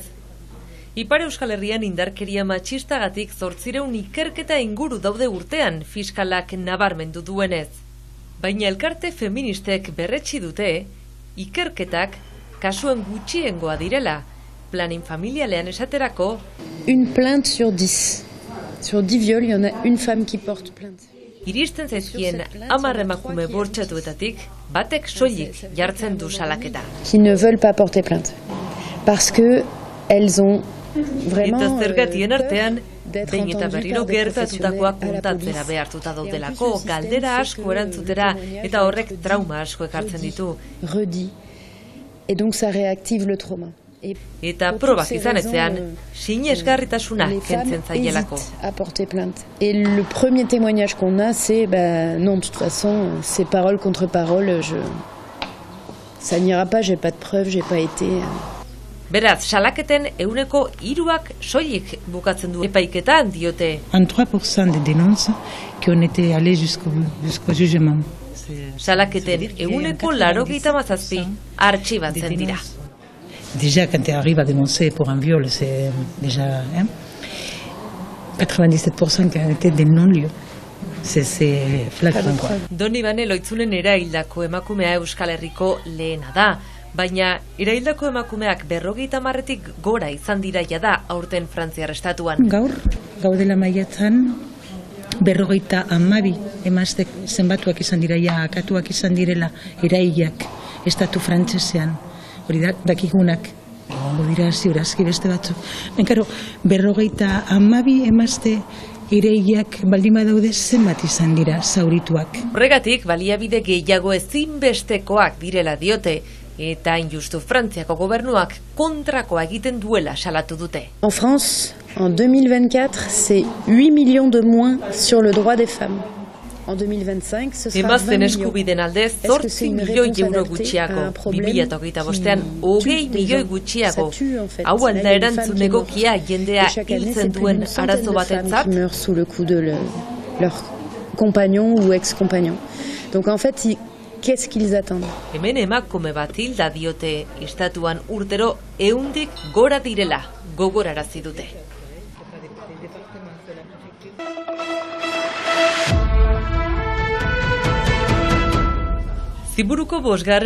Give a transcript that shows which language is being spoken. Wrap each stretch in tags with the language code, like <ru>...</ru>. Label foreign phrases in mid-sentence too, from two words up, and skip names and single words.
<eu>Ipar Euskal Herrian indarkeria matxistagatik 800 ikerketa inguru daude urtean fiskalak nabarmendu duenez. Baina elkarte feministek berretsi dute ikerketak kasuen gutxiengoa direla. Planin familialean esaterako</eu> <fr>Une plainte sur 10. Sur 10 viols, il y en a une femme qui porte plainte.</fr> <eu>iristen zaizkien 10 emakume bortxatuetatik batek soilik jartzen du salaketa.</eu> <fr>Qui ne veulent pas porter plainte. Parce que elles ont vraiment</fr> <eu>eta zergatien artean behin eta berriro gertatutakoak kontatzera behartuta daudelako, galdera asko erantzutera eta horrek trauma asko ekartzen ditu.</eu> <fr>redit. Et donc ça réactive le trauma.</fr> <eu>Eta probak izan ezean, sinesgarritasuna kentzen zaielako.</eu> <fr>À porter plainte. Et le premier témoignage qu'on a, c'est non, de toute façon, c'est parole contre parole, ça n'ira pas, j'ai pas de preuves, j'ai pas été.</fr> <eu>Beraz, salaketen 3% soilik bukatzen du epaiketan diote.</eu> <fr>En 3% de dénonces qui ont été allées jusqu'au jugement.</fr> <eu>Salaketen 87% artxibatzen dira.</eu> <fr>Déjà, quand tu arrives à dénoncer pour un viol, c'est déjà 97% qui ont été des non-lieux. C'est flagrant.</fr> <eu>Donibane Loitzunen eraildako emakumea Euskal Herriko lehena da. Baina, eraildako emakumeak 50-tik gora izan dira jada aurten Frantziar estatuan. Gaur gaudela maiatzan 52 emaztek zenbatuak izan dira, akatuak izan direla erailak estatu frantsesean. Hori dakigunak, egongo dira ziurazki beste batzuk. Benkaro, 52 emazte ireiak baldin badaude zenbat izan dira zaurituak. Horregatik, baliabide gehiago ezinbestekoak direla diote, eta injustu Frantziako gobernuak kontrakoa egiten duela salatu dute.</eu> <fr>En France, en 2024, c'est 8 millions de moins sur le droit des femmes. En 2025, ce sera 20</fr> <eu>Emazten</eu> <fr>millions.</fr> <eu>eskubiden aldez 8 milioi euro gutxiago, 2025ean 20 milioi gutxiago. Hau alda erantzun egokia jendea hiltzen duen arazo batentzat?</eu> <fr>Qui meurent sous le coup de leur compagnon ou ex-compagnon. Donc en fait, qu'est-ce qu'ils attendent?</fr> <eu>Hemen emakume bat hilda diote, estatuan urtero 100-tik gora direla, gogorarazi dute. Ziburuko 5.</eu>